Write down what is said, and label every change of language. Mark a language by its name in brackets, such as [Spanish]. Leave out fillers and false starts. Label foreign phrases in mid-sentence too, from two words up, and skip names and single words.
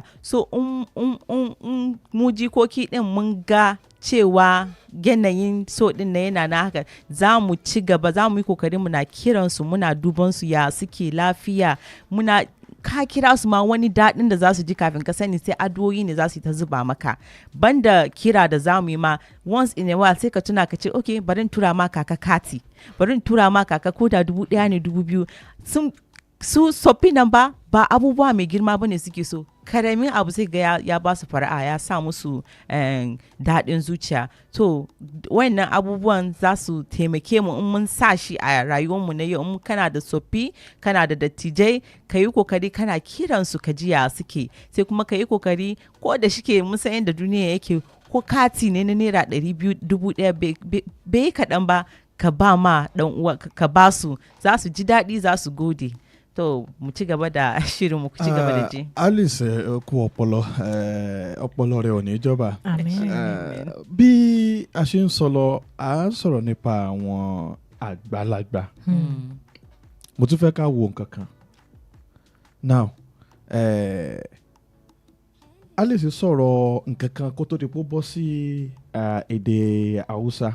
[Hausa] So mu jikoki din mun ga cewa yanayin so din na yana na haka, za mu ci gaba, za mu yi kokari muna kiransu, muna duban su ya suke lafiya, muna ka kira su ma wani daɗin da za su ji kafin ka sani sai addu'o'i ne za su yi ta zuba maka. Banda kira da za mu yi ma [English] once in a while [Hausa] sai ka tuna ka ce okay, bari in tura ma kaka kati, bari in tura ma kaka ko da 1,000 ne 2,000. Su soffi nan ba abubuwa mai girma bane suke so, karamin abu sai ga ya ba su fara'a, ya sa musu daɗin zuciya. To wannan abubuwan za su taimake mu in mun sa shi a rayuwarmu na yau. In kana da soffi, kana da dattijai, ka yi kokari kana kiransu ka ji ya suke, sai kuma ka yi kokari, ko da shike mun san yadda duniya yake, ko kati ne na naira 200 1,000 bai kaɗan ba, ka ba ma ɗan uwa, ka ba su, za su ji daɗi, za su gode. To mu ci gaba da shirin mu ci gaba da ji. [Yoruba] Alice kú ọpọlọ rẹ ò ní jọba. Bí a ṣe ń sọ lọ, à ń sọ̀rọ̀ nípa àwọn àgbàlagbà. Mo tún fẹ́ ká wo nǹkan kan. Now, Alice sọ̀rọ̀ nǹkan kan kó tó di pé ó bọ́ sí èdè Hausa.